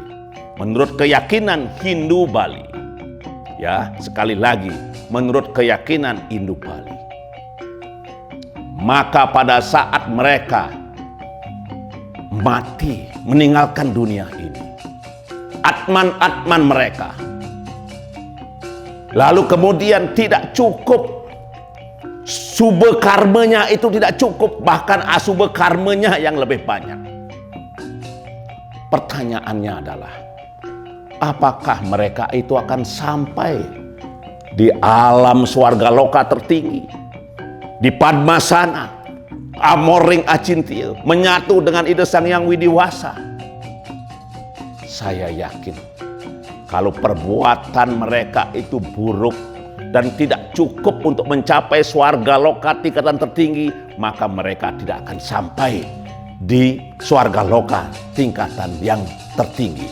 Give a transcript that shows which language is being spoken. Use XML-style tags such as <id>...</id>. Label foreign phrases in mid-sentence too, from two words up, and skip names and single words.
<id>Menurut keyakinan Hindu Bali, ya, sekali lagi, menurut keyakinan Hindu Bali, maka pada saat mereka mati, meninggalkan dunia ini, atman-atman mereka, lalu kemudian tidak cukup, sube karmanya itu tidak cukup, bahkan asube karmanya yang lebih banyak. Pertanyaannya adalah, apakah mereka itu akan sampai di alam swarga loka tertinggi, di Padmasana, Amoring Acintya, menyatu dengan Ida Sang Hyang Widiwasa? Saya yakin kalau perbuatan mereka itu buruk dan tidak cukup untuk mencapai swarga loka tingkatan tertinggi, maka mereka tidak akan sampai di swarga loka tingkatan yang tertinggi.</id>